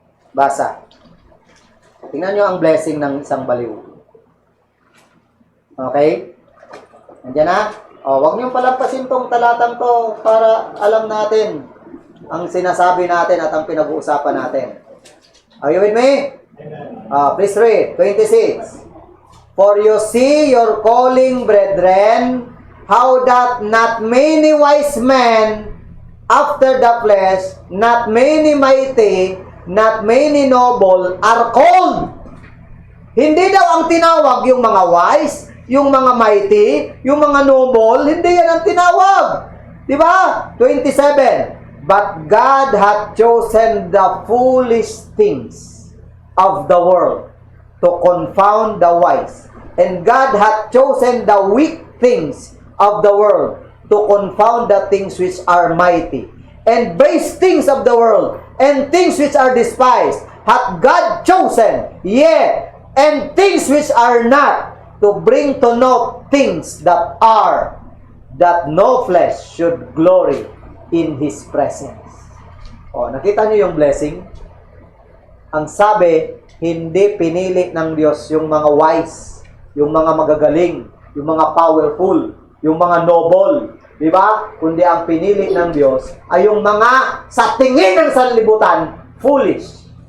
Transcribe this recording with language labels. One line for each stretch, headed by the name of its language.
Filipino: Basa. Tingnan nyo ang blessing ng isang baliw. Okay? Nandiyan na? Huwag nyo palampasin tong talatang to para alam natin ang sinasabi natin at ang pinag-uusapan natin.
English: Are you with me? Please read. 26. For you see your calling, brethren, how that not many wise men after the flesh, not many mighty, not many noble are called.
Filipino: Hindi daw ang tinawag yung mga wise, yung mga mighty, yung mga noble, hindi yan ang tinawag. Diba? 27.
English: But God hath chosen the foolish things of the world to confound the wise. And God hath chosen the weak things of the world to confound the things which are mighty. And base things of the world and things which are despised hath God chosen, yea, and things which are not, to bring to naught things that are, that no flesh should glory in His presence.
Filipino: O, nakita niyo yung blessing? Ang sabi, hindi pinili ng Diyos yung mga wise, yung mga magagaling, yung mga powerful, yung mga noble, di ba? Kundi ang pinili ng Diyos ay yung mga sa tingin ng sanlibutan, foolish.